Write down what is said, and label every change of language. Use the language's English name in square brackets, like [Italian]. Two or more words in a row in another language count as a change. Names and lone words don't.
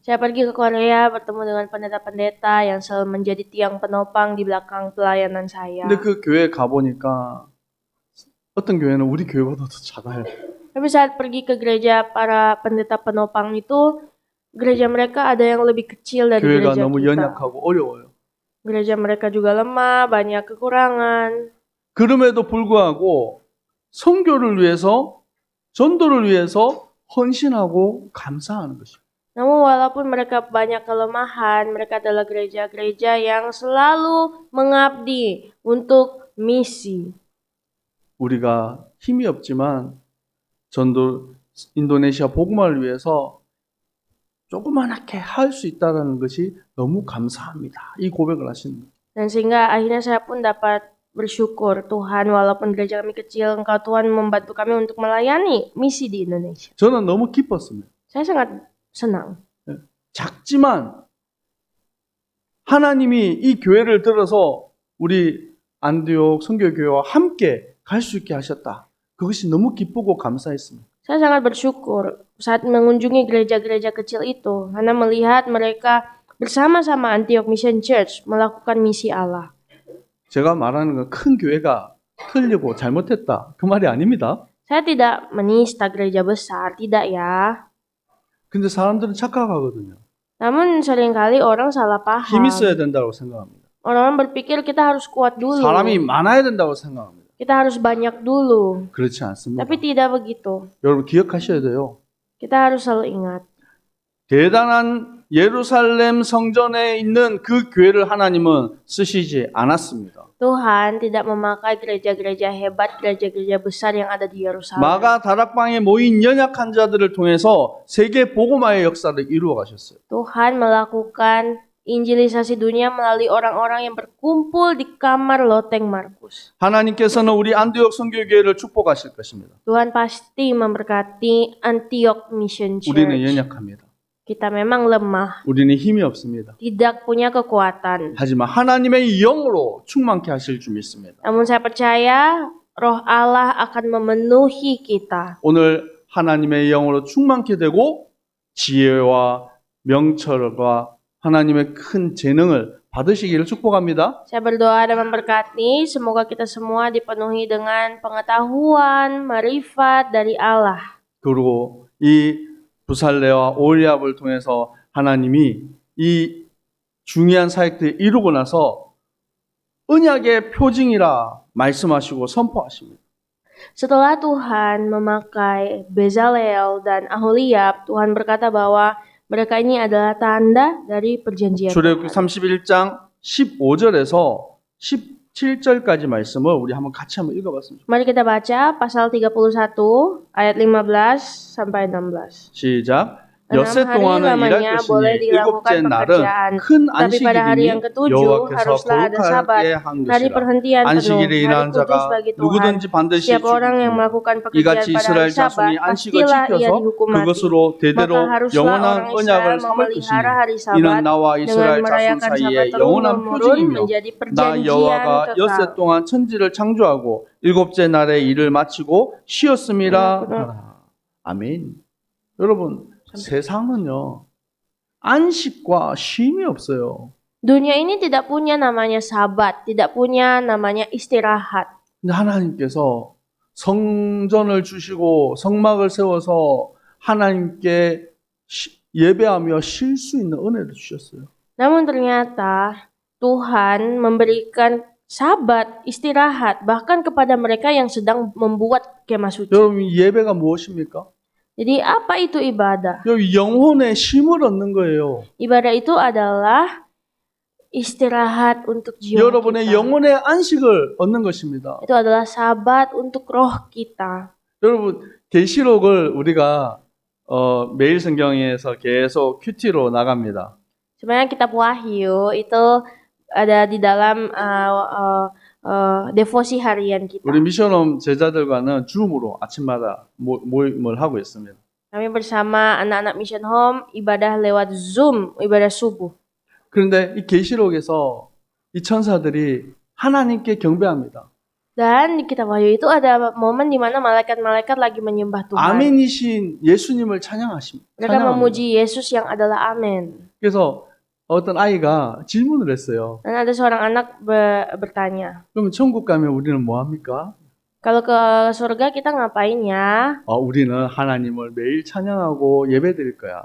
[Indonesian] Saya pergi ke Korea bertemu dengan pendeta-pendeta yang selalu menjadi tiang penopang di belakang pelayanan saya. [Korean] 근데 그 교회 가보니까 어떤 교회는 우리 교회보다 더 작아요. [Indonesian] Tapi saat pergi ke gereja para pendeta penopang itu, gereja mereka ada yang lebih kecil dari [Korean] 교회가 [Indonesian] gereja [Korean] 너무 [Indonesian] kita. [Korean] 연약하고 어려워요. [Indonesian] Gereja mereka juga lemah, banyak kekurangan. [Korean] 그럼에도 불구하고 선교를 위해서 전도를 위해서 헌신하고 감사하는 것이죠. [Indonesian] Namun walaupun mereka banyak kelemahan, mereka adalah gereja-gereja yang selalu mengabdi untuk misi. [Korean] 우리가 힘이 없지만 전도 인도네시아 복음화를 위해서 조그만하게 할 수 있다는 것이 너무 감사합니다. 이 고백을 하시는 거예요. [Indonesian] Dan sehingga akhirnya saya pun dapat bersyukur, Tuhan, walaupun gereja kami kecil, Engkau Tuhan membantu kami untuk melayani misi di Indonesia. [Korean] 저는 너무 기뻤습니다. [Indonesian] Saya sangat senang. [Korean] 작지만 하나님이 이 교회를 들어서 우리 안디옥 선교교회와 함께 갈 수 있게 하셨다. 그것이 너무 기쁘고 감사했습니다. [Indonesian] Saya sangat bersyukur saat mengunjungi gereja-gereja kecil itu, karena melihat mereka bersama-sama Antioch Mission Church melakukan misi Allah. [Korean] 제가 말하는 건 큰 교회가 틀리고 잘못했다. 그 말이 아닙니다. [Indonesian] Saya tidak menista gereja besar, tidak ya. [Korean] 근데 사람들은 착각하거든요. [Indonesian] Namun seringkali orang salah paham. [Korean] 힘 있어야 된다고 생각합니다. [Indonesian] Orang-orang berpikir kita harus kuat dulu. [Korean] 사람이 많아야 된다고 생각합니다. [Indonesian] Kita harus banyak dulu. [Korean] 그렇지 않습니다. [Indonesian] Tapi tidak begitu. [Korean] 여러분 기억하셔야 돼요. [Indonesian] Kita harus selalu ingat. [Korean] 대단한 예루살렘 성전에 있는 그 교회를 하나님은 쓰시지 않았습니다. [Indonesian] Tuhan tidak memakai gereja-gereja hebat, gereja-gereja besar yang ada di Yerusalem. [Korean] 마가 다락방에 모인 연약한 자들을 통해서 세계 복음화의 역사를 이루어 가셨어요. [Indonesian] Tuhan melakukan injilisasi dunia melalui orang-orang yang berkumpul di kamar loteng Markus. [Korean] 하나님께서는 우리 안디옥 선교교회를 축복하실 것입니다. [Indonesian] Tuhan pasti memberkati Antioch Mission [Korean] 우리는 [Indonesian] Church. [Korean] 연약합니다. [Indonesian] Kita memang lemah, [Korean] 우리는 힘이 없습니다. [Indonesian] tidak punya kekuatan. [Korean] 하지만 하나님의 영으로 충만케 하실 줄 믿습니다. [Indonesian] Namun saya percaya Roh Allah akan memenuhi kita. [Korean] 오늘 하나님의 영으로 충만케 되고 지혜와 명철과 하나님의 큰 재능을 받으시기를 축복합니다. [Indonesian] Saya berdoa dan memberkati, semoga kita semua dipenuhi dengan pengetahuan, marifat dari Allah. [Korean] 그리고 이 부살레와 오리압을 통해서 하나님이 이 중요한 사역들을 이루고 나서 언약의 표징이라 말씀하시고 선포하십니다. [Indonesian] Setelah Tuhan memakai Bezalel dan Aholiab, Tuhan berkata bahwa mereka ini adalah tanda dari perjanjian [Korean] 출애굽기 [Indonesian] Tuhan. [Korean] 31장 15절에서 17절까지 말씀을 우리 한번 같이 한번 읽어봤습니다. [Indonesian] Mari kita baca pasal 31 ayat 15 sampai 16. [Korean] 시작. 6 엿새 [Indonesian] hari [Korean] 동안은 일할 [Indonesian] lamanya boleh [Korean] 것이니 일곱째 [Indonesian] dilakukan [Korean] 날은 [Indonesian] pekerjaan, [Korean] 큰 [Indonesian] tapi pada hari yang [Korean] 안식일이니 [Indonesian] ketujuh [Korean] 여호와께서 [Indonesian] haruslah ada sabat, [Korean] 거룩하게 한 [Indonesian] hari [Korean] 것이라. [Indonesian] perhentian penuh, [Korean] 안식일에 [Indonesian] hari [Korean] 일하는 [Indonesian] kudus [Korean] 자가 [Indonesian] bagi Tuhan. [Korean] 누구든지 반드시 [Indonesian] Setiap orang yang [Korean] 죽이고 [Indonesian] melakukan pekerjaan [Korean] 이같이 [Indonesian] pada [Korean] 이스라엘 [Indonesian] hari sabat, [Korean] 자손이 안식을 [Indonesian] pastilah ia [Korean] 지켜서 [Indonesian] dihukum mati. [Korean] 그것으로 대대로 [Indonesian] Maka haruslah [Korean] 영원한 [Indonesian] orang [Korean] 언약을 [Indonesian] Israel [Korean] 삼을 것이니 [Indonesian] memelihara hari [Korean] 이는 [Indonesian] sabat [Korean] 나와 [Indonesian] dengan [Korean] 이스라엘 자손 [Indonesian] merayakan [Korean] 사이에 [Indonesian] sabat [Korean] 영원한 [Indonesian] turun-temurun [Korean] 표징이며 [Indonesian] menjadi [Korean] 나 [Indonesian] perjanjian [Korean] 여호와가 [Indonesian] kekal. [Korean] 엿새 동안 천지를 창조하고 일곱째 날에 일을 마치고 쉬었음이라 하라. 아멘. 여러분 세상은요 안식과 쉼이 없어요. [Indonesian] Dunia ini tidak punya namanya sabat, tidak punya namanya istirahat. [Korean] 근데 하나님께서 성전을 주시고 성막을 세워서 하나님께 예배하며 쉴 수 있는 은혜를 주셨어요. [Indonesian] Namun ternyata Tuhan memberikan Sabat, istirahat, bahkan kepada mereka yang sedang membuat kemah suci. [Korean] 여러분, 이 예배가 무엇입니까? [Indonesian] Jadi apa itu ibadah? [Korean] 여기 영혼의 쉼을 얻는 거예요. [Indonesian] Ibadah itu adalah istirahat untuk jiwa [Korean] 여러분의 [Indonesian] kita. [Korean] 영혼의 안식을 얻는 것입니다. [Indonesian] Itu adalah Sabat untuk roh kita. [Korean] 여러분, 계시록을 우리가 매일 성경에서 계속 큐티로 나갑니다. [Indonesian] Sebenarnya kitab Wahyu itu ada di dalam devosi harian kita. [Korean] 우리 미션홈 제자들과는 줌으로 아침마다 모임을 하고 있습니다. [Indonesian] Kami bersama anak-anak Mission Home ibadah lewat Zoom, ibadah subuh. [Korean] 그런데 이 계시록에서 이 천사들이 하나님께 경배합니다. [Indonesian] Dan di kitab Wahyu itu ada momen di mana malaikat-malaikat lagi menyembah Tuhan. [Korean] 아멘이신 예수님을 찬양하십니다. [Indonesian] Mereka memuji Yesus yang adalah Amin. [Korean] 그래서 어떤 아이가 질문을 했어요. [Indonesian] Dan ada seorang anak bertanya, [Korean] 그러면 천국 가면 우리는 뭐 합니까? [Indonesian] kalau ke surga kita ngapain ya? [Korean] 우리는 하나님을 매일 찬양하고 예배드릴 거야.